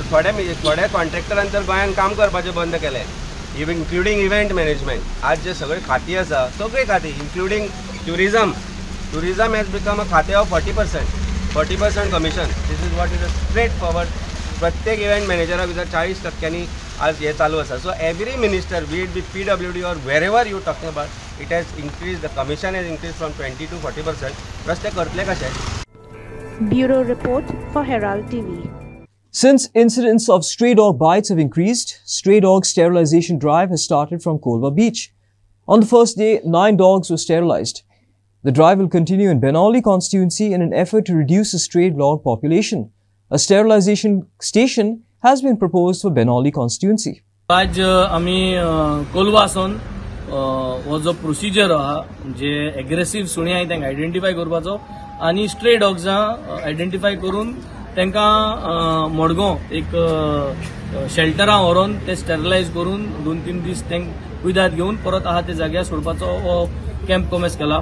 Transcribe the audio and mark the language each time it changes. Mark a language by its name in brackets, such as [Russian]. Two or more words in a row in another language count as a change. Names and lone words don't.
[Konkani] थोड्या कॉन्ट्रॅक्टरान तर गोंयान काम करपाचें बंद केलें, इन्क्लुडींग [English] event management. [Konkani] आज जे सगळे खातीं आसा सगळीं खातीं [English] including tourism has become a खातें of 40% commission. this is what is a straight forward. [Konkani] प्रत्येक [English] event manager-a [Konkani] भितर 40%नी आज हे चालू आसा. [English] So every minister be it be PWD or where ever you talking about it has increase, the commission has increase from 20 to 40%. [Konkani] रस्ते करतले कशे? [English] Bureau Report for Herald TV. Since incidents of stray dog bites have increased, stray dog sterilization drive has started from Kolva Beach. On the first day, 9 dogs were sterilized. The drive will continue in Benoli constituency in an effort to reduce the stray dog population. A sterilization station has been proposed for Benoli constituency. [Konkani] आज आमी कोलवासून हो जो प्रोसिजर आहा जे एग्रेसिव्ह सुणी आहाय तांकां आयडेंटिफाय करपाचो आनी [English] stray dogs-an [Konkani] आयडेंटिफाय करून तांकां मडगांव एक शेल्टरां व्हरून ते स्टेरिलायज करून 2-3 दीस तांकां कुयदाद घेवन परत आहा ते जाग्यार सोडपाचो हो कॅम्प कमेस केला.